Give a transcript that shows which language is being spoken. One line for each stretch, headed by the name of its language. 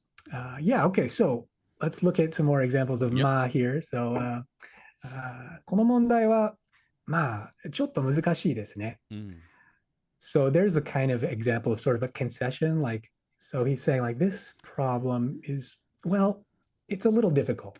English: But okay, so let's look at some more examples of ma here.
Japanese: So この問題はちょっと難しいですね。
English: So there's a kind of example of sort of a concession, like, so he's saying like, this problem is, well, it's a little difficult.